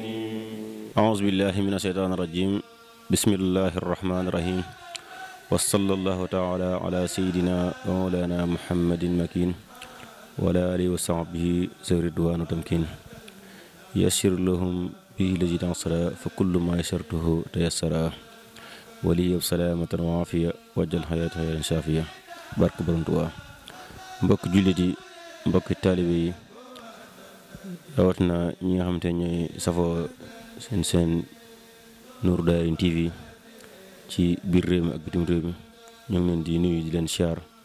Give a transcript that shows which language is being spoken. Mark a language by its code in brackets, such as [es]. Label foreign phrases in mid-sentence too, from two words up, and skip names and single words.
[ar] أعوذ بالله من الشيطان الرجيم بسم الله الرحمن الرحيم وصلى الله تعالى على سيدنا ومولانا محمد المكين وعلى آله وصحبه ذوي الرضوان والتمكين يسر لهم به الذي تعسر فكل ما يسرته تيسر ولي بسلامة وعافية وجل حياته شافية [wo] barke Borom Tuubaa mbokk jullit yi mbokk taalibe yi rawatina ñi nga xamante ne ñooy safoo seen Nourou Darayni TV ci biir réew mi ak bitim réew mi ñoo ngi leen di nuyu di leen siyaar